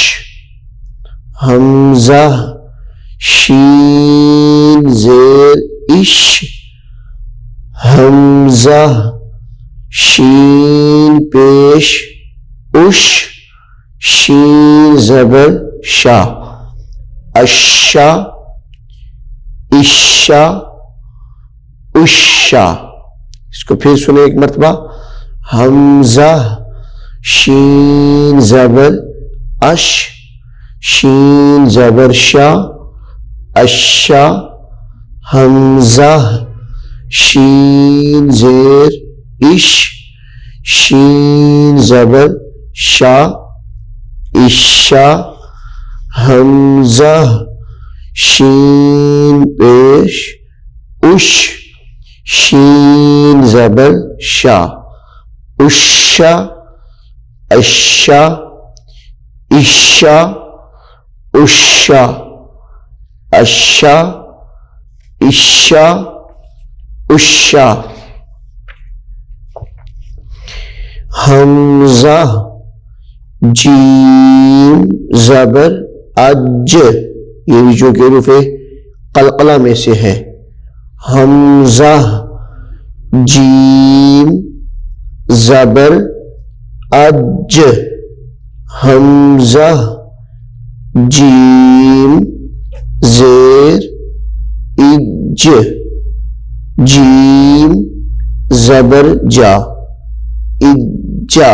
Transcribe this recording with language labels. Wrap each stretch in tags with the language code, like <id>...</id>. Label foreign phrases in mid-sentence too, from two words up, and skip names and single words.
<ur>حمزہ شین زیر اش، حمزہ شین پیش اش، شین زبر شا، اشا اشا اشا. اس کو پھر سنیں ایک مرتبہ. حمزہ شین زبر اش، شین زبر شا، اشا. حمزہ شین زیر اش، شین زبر شا، اشا. حمزہ شین پیش اش، شین زبر شا، اشا اشا اشا اشا اشا اشا اشا. حمزہ جیم زبر اج، یہ بھی جو کہ حروف قلقلہ میں سے ہے. حمزہ جیم زبر اج، حمزہ جیم زیر اج، جیم زبر جا، اجا.</ur>